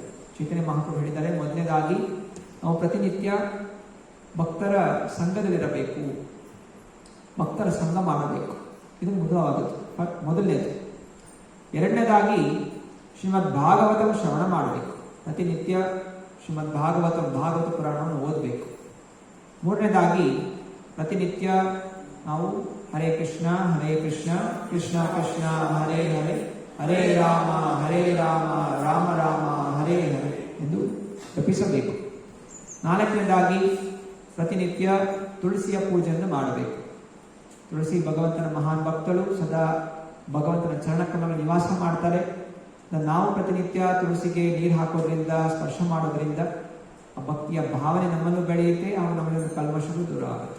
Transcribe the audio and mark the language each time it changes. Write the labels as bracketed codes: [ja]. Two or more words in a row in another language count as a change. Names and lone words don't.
[kn] ಚೈತನ್ಯ ಮಹಾಪ್ರಭು ಹೇಳಿದ್ದಾರೆ, ಮೊದಲನೇದಾಗಿ ನಾವು ಪ್ರತಿನಿತ್ಯ ಭಕ್ತರ ಸಂಘದಲ್ಲಿರಬೇಕು, ಭಕ್ತರ ಸಂಘ ಮಾಡಬೇಕು. ಇದು ಮೊದಲನೇದು. ಎರಡನೇದಾಗಿ ಶ್ರೀಮದ್ ಭಾಗವತಂ ಶ್ರವಣ ಮಾಡಬೇಕು. ಪ್ರತಿನಿತ್ಯ ಶ್ರೀಮದ್ ಭಾಗವತ ಪುರಾಣವನ್ನು ಓದಬೇಕು. ಮೂರನೇದಾಗಿ ಪ್ರತಿನಿತ್ಯ ನಾವು [sa] ಹರೇ ಕೃಷ್ಣ ಕೃಷ್ಣ ಕೃಷ್ಣ ಹರೇ ಹರೇ, ಹರೇ ರಾಮ ರಾಮ ರಾಮ ಹರೇ ಹರೇ [kn] ಎಂದು ಜಪಿಸಬೇಕು. ನಾಲ್ಕನೇದಾಗಿ ಪ್ರತಿನಿತ್ಯ ತುಳಸಿಯ ಪೂಜೆಯನ್ನು ಮಾಡಬೇಕು. ತುಳಸಿ ಭಗವಂತನ ಮಹಾನ್ ಭಕ್ತಳು, ಸದಾ ಭಗವಂತನ ಚರಣಕಮಲಗಳಲ್ಲಿ ನಿವಾಸ ಮಾಡ್ತಾರೆ. ನಾವು ಪ್ರತಿನಿತ್ಯ ತುಳಸಿಗೆ ನೀರು ಹಾಕೋದ್ರಿಂದ, ಸ್ಪರ್ಶ ಮಾಡೋದ್ರಿಂದ ಆ ಭಕ್ತಿಯ ಭಾವನೆ ನಮ್ಮನ್ನು ಬೆಳೆಯುತ್ತೆ, ಹಾಗೂ ನಮ್ಮಲ್ಲಿ ಕಲ್ಮಶವೂ ದೂರ ಆಗುತ್ತೆ.